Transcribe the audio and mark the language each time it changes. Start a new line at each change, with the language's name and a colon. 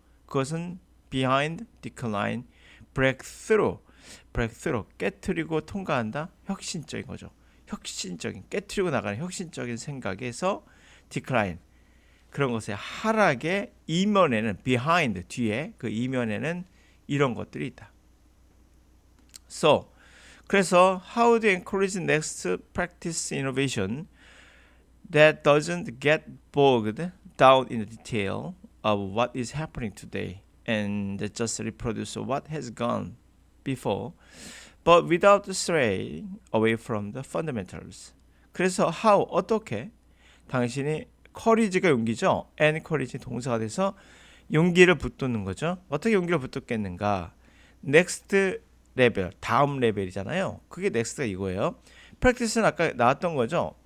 Korean: 그것은 behind, decline, breakthrough, 깨트리고 통과한다. 혁신적인 거죠. 혁신적인, 깨트리고 나가는 혁신적인 생각에서 decline, 그런 것의 하락의 이면에는 behind, 뒤에 그 이면에는 이런 것들이 있다.
English: So, 그래서 how to encourage next practice innovation that doesn't get bogged down in the detail of what is happening today and just reproduce what has gone before, but without straying away from the fundamentals.
Korean: 그래서 how, 어떻게 당신이 courage가 용기죠. encourage 동사가 돼서 용기를 붙돋는 거죠. 어떻게 용기를 붙돋겠는가? next 레벨, 다음 레벨이잖아요. 그게 넥스트가 이거예요. practice는 아까 나왔던 거죠.